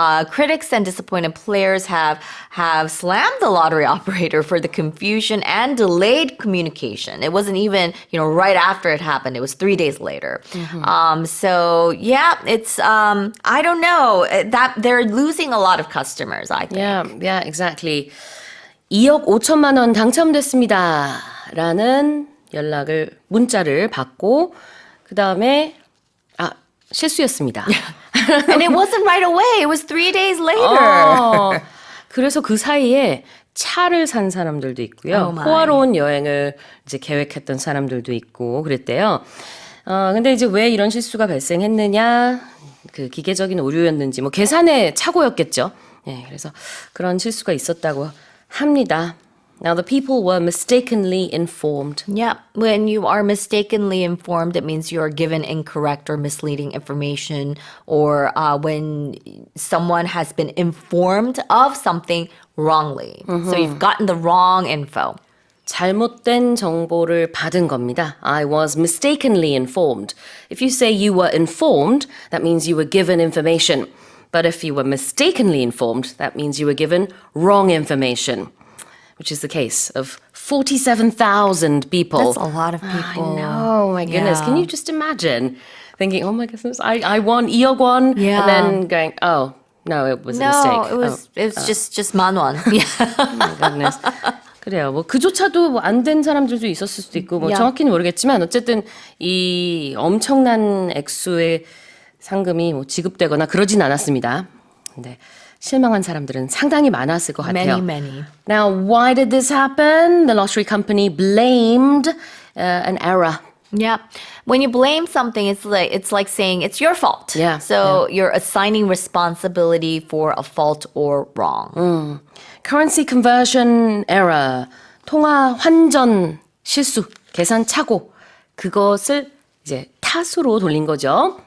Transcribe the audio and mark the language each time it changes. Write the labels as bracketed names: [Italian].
[English] Critics and disappointed players have slammed the lottery operator for the confusion and delayed communication. It wasn't even right after it happened. It was 3 days later. So yeah, it's I don't know that they're losing a lot of customers. I think. Yeah, exactly. [Korean] 2억 5천만 원 당첨됐습니다. 라는 문자를 받고 그 다음에 실수였습니다. [English] And it wasn't right away. It was 3 days later. [Korean] 그래서 그 사이에 차를 산 사람들도 있고요. [English] Oh my. [Korean] 호화로운 여행을 이제 계획했던 사람들도 있고 그랬대요. 근데 이제 왜 이런 실수가 발생했느냐, 그 기계적인 오류였는지, 뭐 계산의 착오였겠죠. 네, 그래서 그런 실수가 있었다고 합니다. [English] Now the people were mistakenly informed. Yeah, when you are mistakenly informed, it means you are given incorrect or misleading information, or when someone has been informed of something wrongly. So you've gotten the wrong info. [Korean] 잘못된 정보를 받은 겁니다. [English] I was mistakenly informed. If you say you were informed, that means you were given information. But if you were mistakenly informed, that means you were given wrong information, which is the case of 47,000 people. That's a lot of people. I know, my goodness. Yeah. Can you just imagine thinking, oh my goodness, I won 2억 won, Yeah. and then going, oh, no, it was a mistake. No, it was just man won. Yeah. Oh my goodness. [Korean] 그래요. 뭐 그조차도 안 된 사람들도 있었을 수도 있고 뭐 [English] Yeah. [Korean] 정확히는 모르겠지만 어쨌든 이 엄청난 액수의 상금이 뭐 지급되거나 그러진 않았습니다. 근데 실망한 사람들은 상당히 많았을 것 같아요. [English] Many. Now, why did this happen? The lottery company blamed an error. Yeah. When you blame something, it's like saying it's your fault. Yeah, So you're assigning responsibility for a fault or wrong. Currency conversion error. [Korean] 통화 환전 실수, 계산 착오. 그것을 이제 탓으로 돌린 거죠.